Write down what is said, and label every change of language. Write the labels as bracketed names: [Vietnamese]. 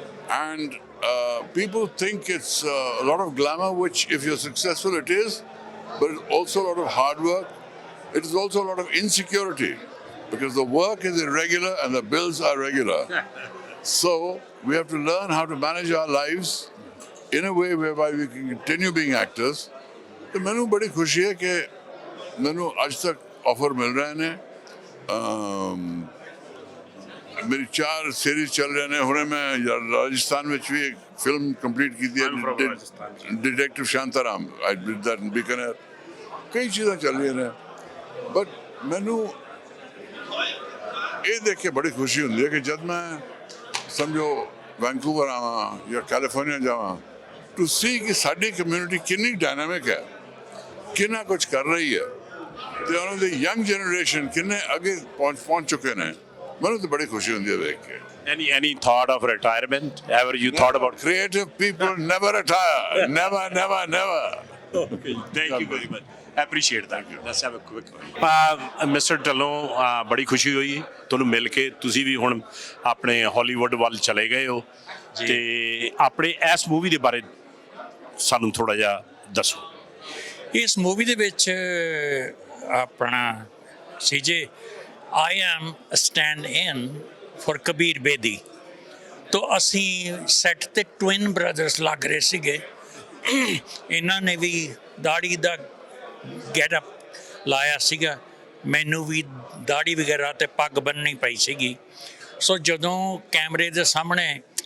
[English] And people think it's a lot of glamour, which if you're successful it is, but it's also a lot of hard work. It is also a lot of insecurity because the work is irregular and the bills are regular. So we have to learn how to manage our lives in a way whereby we can continue being actors. [Hindi] तो मैंने बड़ी खुशी है कि मैंने आज तक offer मिल रहे हैं मेरी 4 सीरीज चल रहे हैं हुणे मैं राजस्थान में भी एक फिल्म कंप्लीट की थी detective Shantaram [English] I did that in Bikaner [Hindi] कई चीज़ें चल रही हैं बट मैनू ये देख के बड़ी खुशी होती है कि जब मैं समझो [Punjabi] वैंकूवर आवा या कैलिफोर्निया जावा [Hindi] टू सी कि साडी कम्यूनिटी कितनी डायनामिक है कितना कुछ कर रही है तो उन्होंने [English] the young generation [Hindi] कितने आगे पहुंच चुके हैं मैंने तो बड़ी खुशी होती है देख के [English] Any thought of retirement? Ever you thought about? Creative people never retire. Never. Okay, thank you very much. Appreciate that. Let's have a quick Mr. [Punjabi] Dhillon ਬੜੀ ਖੁਸ਼ੀ ਹੋਈ ਤੁਹਾਨੂੰ ਮਿਲ ਕੇ ਤੁਸੀਂ ਵੀ ਹੁਣ ਆਪਣੇ ਹਾਲੀਵੁੱਡ ਵੱਲ ਚਲੇ ਗਏ ਹੋ ਤੇ ਆਪਣੇ ਇਸ ਮੂਵੀ ਦੇ ਬਾਰੇ ਸਾਨੂੰ ਥੋੜਾ ਜਿਹਾ ਦੱਸੋ। ਇਸ ਮੂਵੀ ਦੇ ਵਿੱਚ ਆਪਣਾ CJ [English] I am a stand-in for Kabir Bedi. [Punjabi] तो ਅਸੀਂ ਸੈੱਟ ਤੇ ਟਵਿਨ ਬ੍ਰਦਰਸ ਲੱਗ ਰਹੇ ਸੀਗੇ ਇਹਨਾਂ ਨੇ ਵੀ ਦਾੜੀ ਦਾ ਗੈਟਅਪ ਲਾਇਆ ਸੀਗਾ ਮੈਨੂੰ ਵੀ ਦਾੜੀ ਵਗੈਰਾ ਤੇ ਪੱਗ ਬੰਨਣੀ ਪਈ ਸੀਗੀ ਸੋ ਜਦੋਂ ਕੈਮਰੇ ਦੇ ਸਾਹਮਣੇ